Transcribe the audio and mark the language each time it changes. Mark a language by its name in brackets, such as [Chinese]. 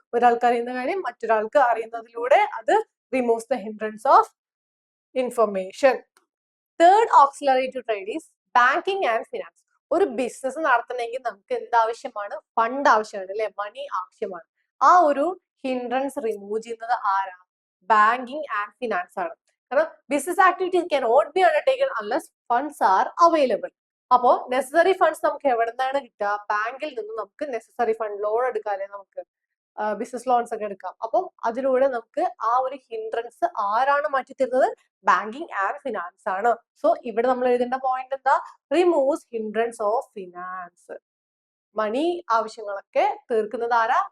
[Malayalam] ഒരാൾക്ക് അറിയുന്ന കാര്യം മറ്റൊരാൾക്ക് അറിയുന്നതിലൂടെ അത് [English] Removes the hindrance of information. Third auxiliary to trade is banking and finance. [Malayalam] ഒരു ബിസിനസ് നടത്തണമെങ്കിൽ നമുക്ക് എന്താവശ്യമാണ്? ഫണ്ട് ആവശ്യമാണ് അല്ലെ, മണി ആവശ്യമാണ്. ആ ഒരു ഹിൻഡ്രൻസ് റിമൂവ് ചെയ്യുന്നത് ആരാ? ബാങ്കിങ് ആൻഡ് ഫിനാൻസ് ആണ്. [English] കാരണം business activities cannot be undertaken unless funds are available. [Malayalam] അപ്പോ നെസസറി ഫണ്ട്സ് നമുക്ക് എവിടെ നിന്നാണ് കിട്ടുക? ബാങ്കിൽ നിന്ന് നമുക്ക് നെസസറി ഫണ്ട് ലോൺ എടുക്കാല്ലേ, നമുക്ക് ബിസിനസ് ലോൺസ് ഒക്കെ എടുക്കാം. അപ്പം അതിലൂടെ നമുക്ക് ആ ഒരു ഹിൻഡ്രൻസ് ആരാണ് മാറ്റിത്തരുന്നത്? ബാങ്കിങ് ആൻഡ് ഫിനാൻസ് ആണ്. സോ ഇവിടെ നമ്മൾ എഴുതേണ്ട പോയിന്റ് എന്താ? [English] Removes hindrance of finance. [Malayalam] മണി ആവശ്യങ്ങളൊക്കെ തീർക്കുന്നത് ആരാ?